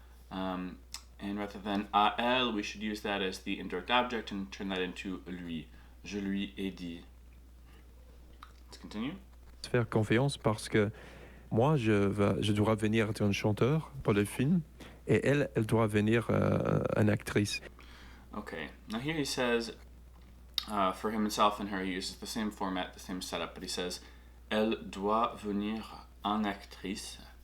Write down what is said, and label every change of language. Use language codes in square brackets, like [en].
[en] And rather than à elle, we should use that as the indirect object and turn that into lui. [fr] Je lui ai dit. [en] Let's continue. [fr] faire confiance parce que moi, je dois venir être un chanteur pour le film et elle doit venir une actrice. [en] Okay, now here he says, for himself and her, he uses the same format, the same setup, but he says, [fr] elle doit venir en actrice.